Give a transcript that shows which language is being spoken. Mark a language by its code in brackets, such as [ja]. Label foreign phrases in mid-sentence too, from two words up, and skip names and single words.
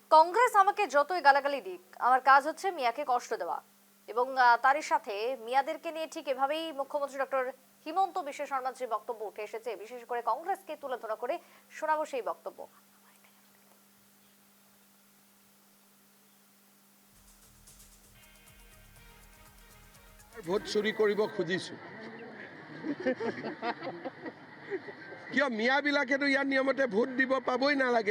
[bn] কংগ্রেস আমাকে যতই গালাগালি দিক, আমার কাজ হচ্ছে মিয়াকে কষ্ট দেওয়া। এবং তারই সাথে মিয়াদেরকে নিয়ে ঠিক এভাবেই মুখ্যমন্ত্রী ডক্টর হিমন্ত বিশ্ব শর্মার যে বক্তব্য উঠে এসেছে, বিশেষ করে কংগ্রেসকে তুলে ধরা করে শোনাবো সেই বক্তব্য। [as] ভোট চুৰি কৰিব খুজিছো কিয় মিয়াবিলাকেতো ইয়াৰ নিয়মতে ভোট দিব পাবই নালাগে।